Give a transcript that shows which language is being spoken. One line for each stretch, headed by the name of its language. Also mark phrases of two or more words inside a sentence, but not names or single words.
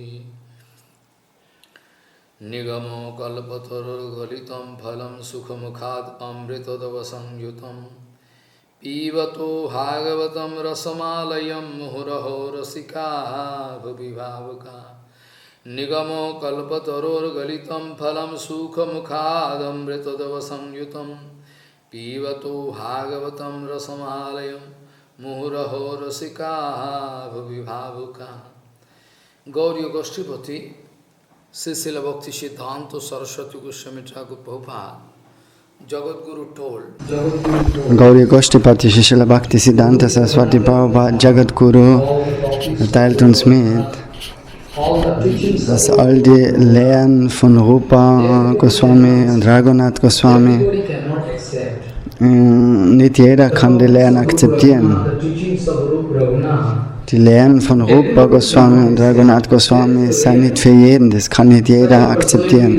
Sanskrit: निगमो कल्पतरुर्गलितं फलं सुखमुखात् अमृतोदक संयुतं पीबतो भागवतं रसमालयं मुहुरहो रसिका भुवि भावुका निगमो कल्पतरोर् गलितं फलं सुखमुखादमृतदव संयुतं पिबतो भागवतं रसमालयं मुहुरहो रसिका भुविभावुका.
English: Gauriya Goshtipati, Srila Bhakti Siddhanta Saraswati Goswami Thakur Prabhupada, Jagadguru told.
German: Gauriya Goshtipati Srila Bhakti Siddhanta Saraswati Prabhupada Jagadguru teilt uns mit, dass all die Lehren von Rupa Goswami und Raghunath Goswami, nicht jeder kann die Lehren akzeptieren. Die Lehren von Rupa Goswami und Raghunath Goswami sind nicht für jeden, das kann nicht jeder akzeptieren.